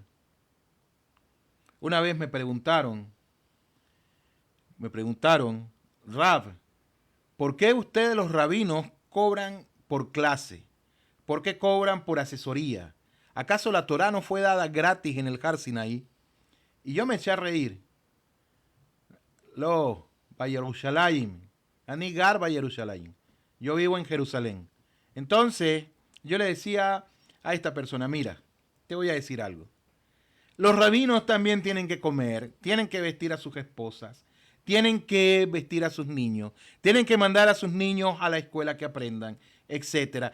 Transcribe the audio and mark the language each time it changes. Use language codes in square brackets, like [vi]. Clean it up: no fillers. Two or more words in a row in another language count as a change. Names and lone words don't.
[es] Una vez me preguntaron, Rab, ¿por qué ustedes los rabinos cobran por clase? ¿Por qué cobran por asesoría? ¿Acaso la Torá no fue dada gratis en el Har Sinaí? Y yo me eché a reír. Yerushalayim. [he] אני גר ירושלים. [es] Yo vivo en Jerusalén. Entonces, yo le decía a esta persona, mira, te voy a decir algo. Los rabinos también tienen que comer, tienen que vestir a sus esposas, tienen que vestir a sus niños, tienen que mandar a sus niños a la escuela que aprendan, etc.